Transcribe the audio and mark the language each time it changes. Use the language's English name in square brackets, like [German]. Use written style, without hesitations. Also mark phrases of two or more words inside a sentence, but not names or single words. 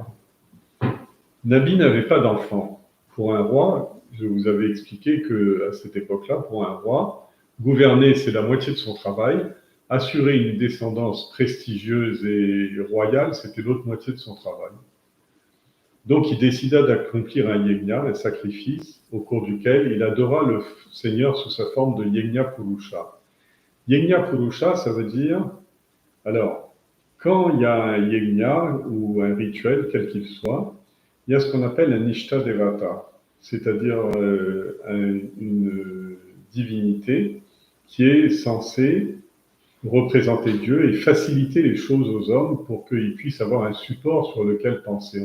[French] Nabi n'avait pas d'enfant. Pour un roi, je vous avais expliqué qu'à cette époque-là, pour un roi, gouverner, c'est la moitié de son travail. Assurer une descendance prestigieuse et royale, c'était l'autre moitié de son travail. Donc, il décida d'accomplir un yajna, un sacrifice, au cours duquel il adora le Seigneur sous sa forme de [Sanskrit] yajna purusha. Yajna purusha, [French] ça veut dire, alors, quand il y a un yajna ou un rituel, quel qu'il soit, il y a ce qu'on appelle un [Sanskrit] ishta devata, [French] c'est-à-dire une divinité qui est censée représenter Dieu et faciliter les choses aux hommes pour qu'ils puissent avoir un support sur lequel penser.